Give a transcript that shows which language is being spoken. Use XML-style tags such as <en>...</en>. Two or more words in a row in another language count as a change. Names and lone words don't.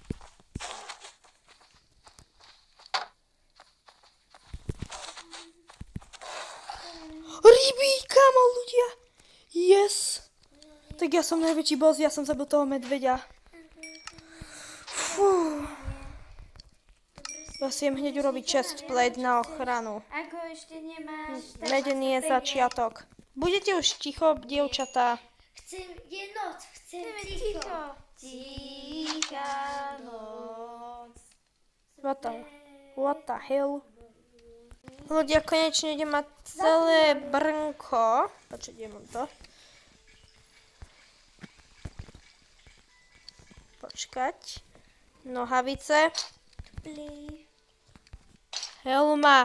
<sk>Ryby, kámo, ľudia.</sk> <en>Yes.</en> <sk>Tak ja som najväčší boss, ja som zabil toho medveďa. Fú. Ja si idem hneď urobiť</sk> <en>chest plate</en> <sk>na ochranu. Ako ešte nemáš, tak Nedený je začiatok. Budete už ticho, dievčatá. Je noc, chceme ticho. Tichá noc.</sk> <en>What the hell?</en> <sk>Ľudia, konečne idem mať celé brnko. Počkajte, mám to. Počkať. Nohavice. Helma.</sk>